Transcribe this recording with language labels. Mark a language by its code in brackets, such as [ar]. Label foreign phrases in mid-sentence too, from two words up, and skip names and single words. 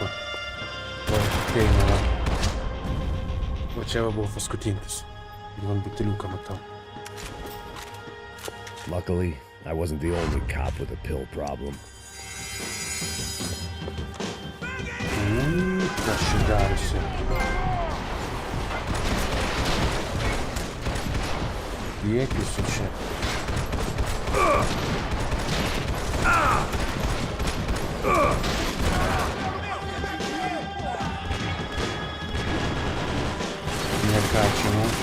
[lt] O, Payne va. O čia va buvo paskutinis. Vien buteliuką matau. [en] Luckily, I wasn't the only cop with a pill problem. [lt] Kas čia darosi? Priekis čia. Nekачимо.